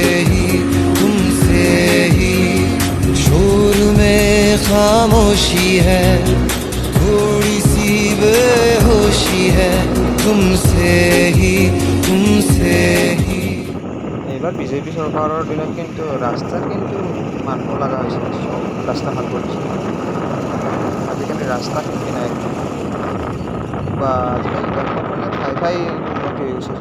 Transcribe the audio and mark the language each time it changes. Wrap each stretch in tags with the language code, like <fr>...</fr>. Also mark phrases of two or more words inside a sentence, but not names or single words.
<hi>ही शोर में खामोशी है, थोड़ी सी बेहोशी है, तुमसे ही।</hi> <as>এইবাৰ বিজেপি চৰকাৰৰ দিনত কিন্তু ৰাস্তাত কিন্তু মানিব লগা হৈছে। চব ৰাস্তা ভাল কৰিছে। আজিকালি ৰাস্তা কিন্তু নাই বা আজিকালি দেশত মানে ঠাই উন্নতি হৈ গৈছে।</as>